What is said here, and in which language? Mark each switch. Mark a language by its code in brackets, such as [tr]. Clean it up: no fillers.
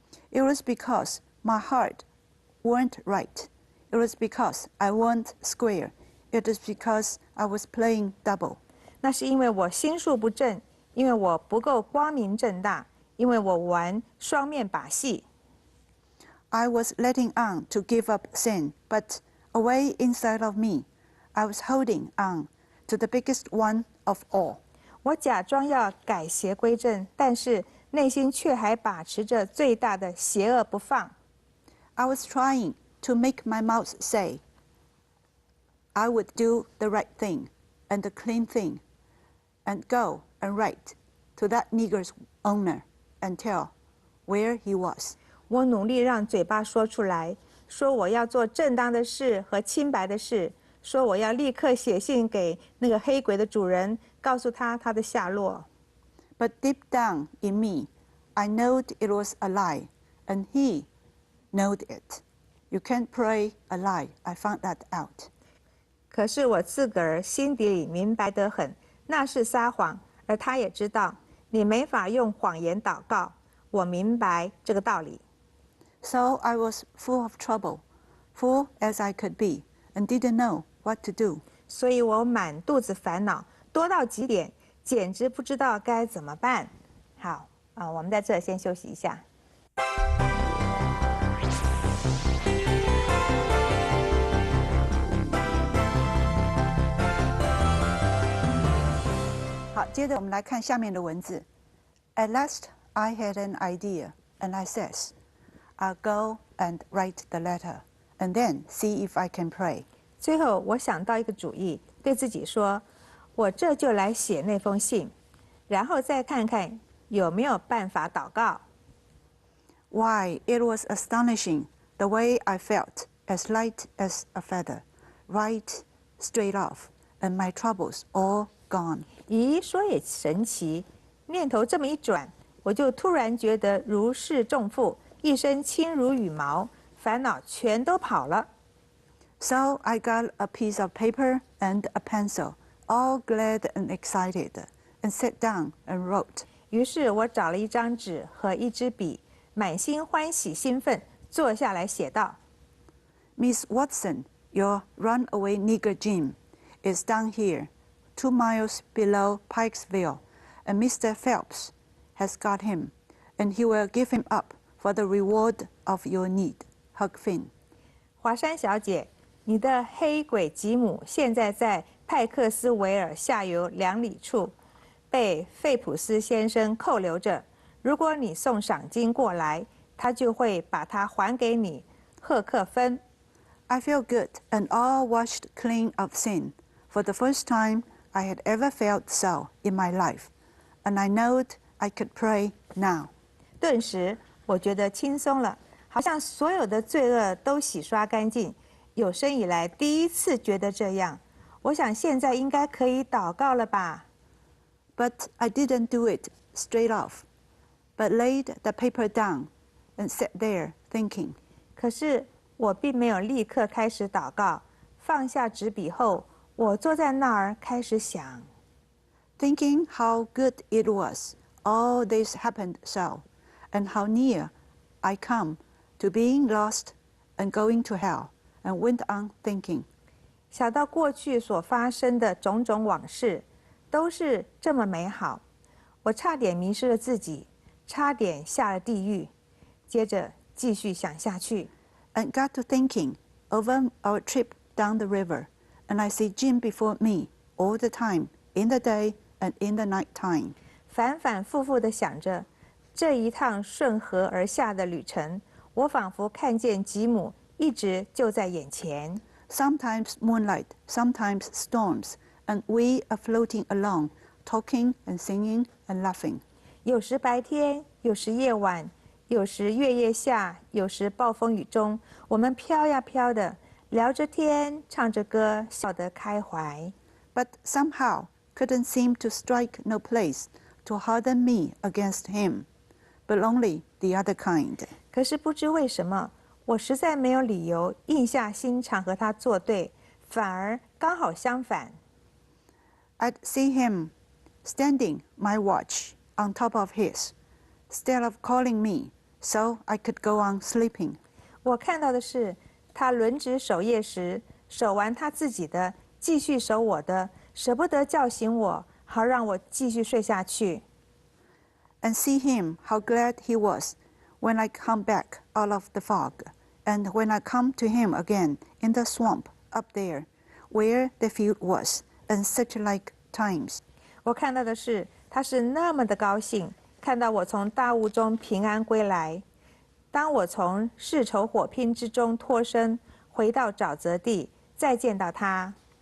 [en] It was because my heart weren't right. It was because I weren't square. It was because I was playing double. [zh] 那是因为我心术不正，因为我不够光明正大，因为我玩双面把戏。 [en] I was letting on to give up sin, but away inside of me, I was holding on to the biggest one of all. [zh] 我假装要改邪归正，但是内心却还把持着最大的邪恶不放。 [en] I was trying to make my mouth say, I would do the right thing and the clean thing, and go and write to that nigger's owner and tell where he was. [zh] 我努力让嘴巴说出来，说我要做正当的事和清白的事，说我要立刻写信给那个黑鬼的主人，告诉他他的下落。 [en] But deep down in me, I knowed it was a lie, and he knowed it. You can't pray a lie. I found that out. [zh] 可是我自个儿心底里明白得很，那是撒谎，而他也知道，你没法用谎言祷告。我明白这个道理。 [en] So I was full of trouble, full as I could be, and didn't know what to do. [zh] 所以我满肚子烦恼，多到极点，简直不知道该怎么办。好啊，我们在这先休息一下。好，接着我们来看下面的文字。 [en] At last, I had an idea, and I says, I'll go and write the letter, and then see if I can pray. [zh] 最后我想到一个主意，对自己说：“我这就来写那封信，然后再看看有没有办法祷告。” [en] Why, it was astonishing the way I felt, as light as a feather, right straight off, and my troubles all gone. [zh] 咦，说也神奇，念头这么一转，我就突然觉得如释重负，一身轻如羽毛，烦恼全都跑了。 [en] So I got a piece of paper and a pencil, all glad and excited, and sat down and wrote. [zh] 于是我找了一张纸和一支笔，满心欢喜兴奋，坐下来写道 [en] Miss Watson, your runaway nigger Jim, is down here, 2 miles below Pikesville, and Mr. Phelps has got him, and he will give him up for the reward of your need. Huck Finn. [zh] 华山小姐，你的黑鬼吉姆现在在派克斯维尔下游2里处，被费普斯先生扣留着。如果你送赏金过来，他就会把它还给你，赫克芬。 [en] I feel good and all washed clean of sin, for the first time I had ever felt so in my life, and I knowed I could pray now. [zh] 顿时，我觉得轻松了，好像所有的罪恶都洗刷干净。有生以来第一次觉得这样。我想现在应该可以祷告了吧。 [en] But I didn't do it straight off, but laid the paper down and sat there thinking. [zh] 可是我并没有立刻开始祷告，放下纸笔后，我坐在那儿开始想， [en] Thinking how good it was, all this happened so, and how near I come to being lost and going to hell, and went on thinking. [zh] 想到过去所发生的种种往事，都是这么美好。我差点迷失了自己，差点下了地狱。接着继续想下去， [en] And got to thinking over our trip down the river, and I see Jim before me all the time, in the day and in the night time. [zh] 反反复复地想着这一趟顺河而下的旅程，我仿佛看见吉姆一直就在眼前。 [en] Sometimes moonlight, sometimes storms, and we are floating along, talking and singing and laughing. [zh] 有时白天，有时夜晚，有时月夜下，有时暴风雨中，我们飘呀飘的，聊着天，唱着歌，笑得开怀。 [en] But somehow couldn't seem to strike no place to harden me against him, but only the other kind. [zh] 可是不知为什么，我实在没有理由硬下心肠和他作对，反而刚好相反。 [en] I'd see him standing my watch on top of his, instead of calling me, so I could go on sleeping. [zh] 我看到的是，他轮值守夜时，守完他自己的，继续守我的，舍不得叫醒我，好让我继续睡下去。 [en] And see him how glad he was when I come back out of the fog, and when I come to him again in the swamp up there, where the field was, and such like times. [zh] 我看到的是，他是那么的高兴，看到我从大雾中平安归来。当我从世仇火拼之中脱身，回到沼泽地，再见到他，